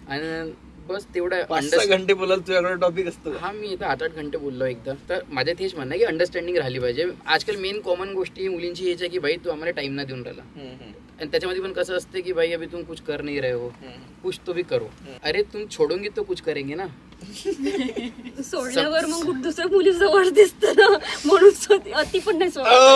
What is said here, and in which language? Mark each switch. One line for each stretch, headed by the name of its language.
Marathi: आणि बस तेवढा 5-6 घंटे बोलाल तुझ्याकडे टॉपिक असतो. हा, मी इथं 8-8 घंटे बोललो एकदा. तर माझ्या तेच म्हणणं आहे की अंडरस्टँडिंग राहिली पाहिजे. आजकाल मेन कॉमन गोष्टी मुलींची हेच आहे की भाई तू आम्हाला टाइम ना देऊन राहिला. आणि त्याच्यामध्ये पण कसं असते की
Hindi: भाई अभी तुम कुछ कर नहीं रहे हो, कुछ तो भी करो. अरे तुम छोडोगे तो कुछ करेंगे ना.
Marathi: सोडल्यावर मग दुसऱ्या मुली जवळ दिसतं ना म्हणून अति पण नाही सोडत.